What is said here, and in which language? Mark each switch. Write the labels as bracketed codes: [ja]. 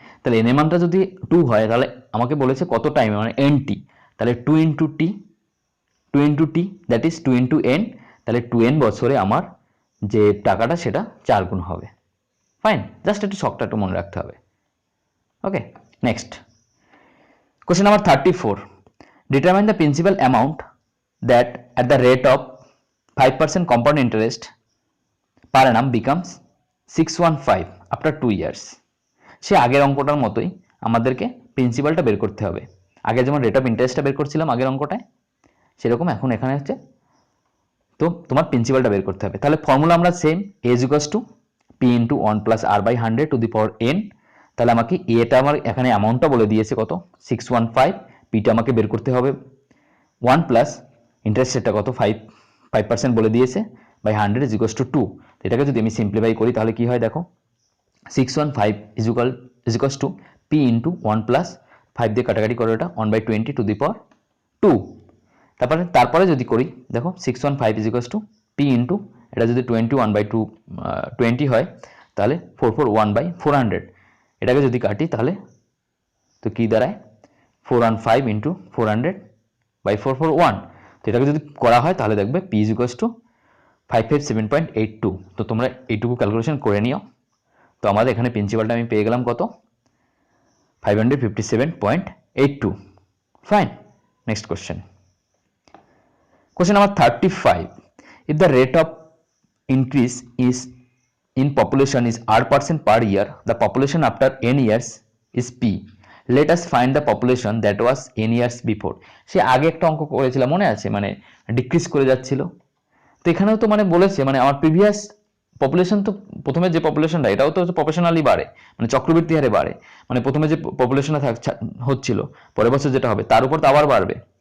[bn] তাহলে n এর মানটা যদি 2 হয় তাহলে আমাকে বলেছে কত টাইমে মানে nt, তাহলে 2 into T that is 2 into n। তাহলে 2n বছরে আমার যে টাকাটা সেটা 4 গুণ হবে, ফাইন। জাস্ট একটু শখটা একটু মনে রাখতে হবে। Okay next [en] Question number 34. Determine the principal amount that at the rate of 5% compound interest per annum becomes 615 after 2 years. [bn] সে আগের অঙ্কটার মতোই আমাদেরকে প্রিন্সিপালটা বের করতে হবে। আগে যেমন রেট অফ ইন্টারেস্টটা বের করছিলাম আগের অঙ্কটায়, সেরকম এখন এখানে হচ্ছে তো তোমার প্রিন্সিপালটা বের করতে হবে। তাহলে ফর্মুলা আমরা same, [en] a is equals to p into 1 plus r by 100 to the power n। [bn] তাহলে আমাকে এটা আমার এখানে অ্যামাউন্টটা বলে দিয়েছে কত 615, পিটা আমাকে বের করতে হবে 1 প্লাস ইন্টারেস্ট রেটটা কত 5% বলে দিয়েছে বাই 100 [en] is equals to 2। [bn] এটাকে যদি আমি সিম্পলিফাই করি তাহলে কি হয় দেখো [en] 615 is equals to p into 1 plus [bn] 5 দিয়ে কাটাকাটি করো এটা [en] 1/20 to the power 2। [bn] তারপরে যদি করি দেখো 615 is equals to p into এটা যদি 20 হয় তাহলে 441/400, এটাকে যদি কাটি তাহলে তো কি দাঁড়ায় 415 into 400/441। তো এটাকে যদি করা হয় তাহলে দেখবে p is equals to 557.82। তো তোমরা এইটুকু ক্যালকুলেশন করে নিও। তো আমাদের এখানে প্রিন্সিপালটা আমি পেয়ে গেলাম কত 557.82। [en] Fine, next question. Question number 35. If the rate of increase is in population is r% per year, the population after n years is p. Let us find the population that was n years before. [bn] সে আগে একটা অঙ্ক করেছিলাম মনে আছে, মানে decrease করে যাচ্ছিল। তো এখানেও তো মানে বলেছে মানে আমার প্রিভিয়াস পপুলেশন তো প্রথমে যে পপুলেশনটা এটাও তো প্রফেশনালি বাড়ে, মানে চক্রবৃদ্ধি হারে বাড়ে, মানে প্রথমে যে পপুলেশনটা হচ্ছিল পরের বছর যেটা হবে তার উপর তো আবার বাড়বে।